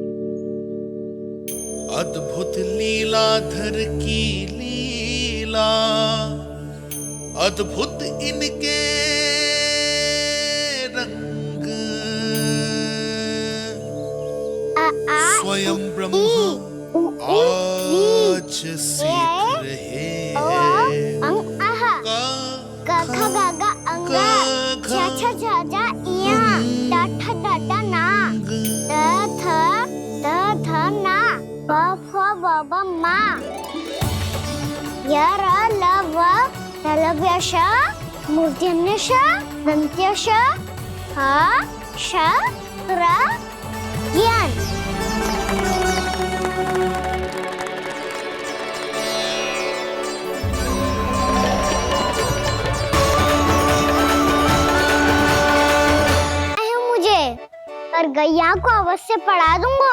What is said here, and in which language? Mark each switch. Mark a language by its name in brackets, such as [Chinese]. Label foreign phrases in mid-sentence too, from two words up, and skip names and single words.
[Hindi] अद्भुत लीलाधर की लीला, अद्भुत इनके रंग, स्वयं ब्रह्म आज सीख रहे हैं। [Sanskrit] गागा गागा अंगा, छा छा जा इया, डाठा डाटा ना, द थ ना, ब फ ब ब मा, य र ल व लव्यश, मूर्धन्यश, दन्त्यश, ह श र ज्ञान। [Hindi] पर गैया को अवश्य पढ़ा दूंगा।